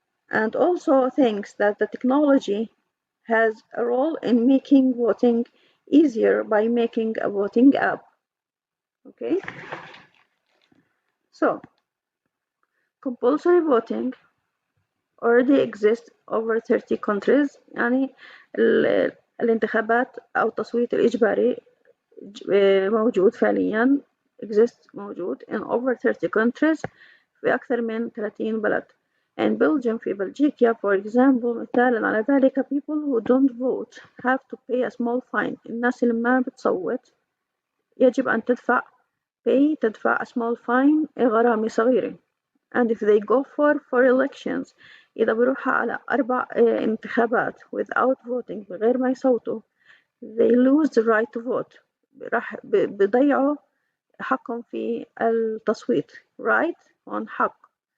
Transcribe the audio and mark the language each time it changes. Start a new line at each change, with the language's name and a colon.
English: And also thinks that the technology has a role in making voting easier by making a voting app. Okay? So, compulsory voting already exists over 30 countries.
Arabic: يعني الانتخابات أو التصويت الإجباري موجود فعليا موجود
English: in over 30 countries
Arabic: في أكثر من 30 بلد.
English: In Belgium
Arabic: في بلجيكا
English: for example
Arabic: مثالا على ذلك
English: people who don't vote have to pay a small fine.
Arabic: الناس اللي ما بتصوت يجب أن تدفع
English: a small fine
Arabic: غرامة صغيرة.
English: And if they go for elections
Arabic: إذا بروحوا على 4 انتخابات
English: without voting
Arabic: بغير ما يصوتوا
English: they lose the right to vote.
Arabic: راح بيضيعوا حقهم في التصويت
English: right on
Arabic: حق.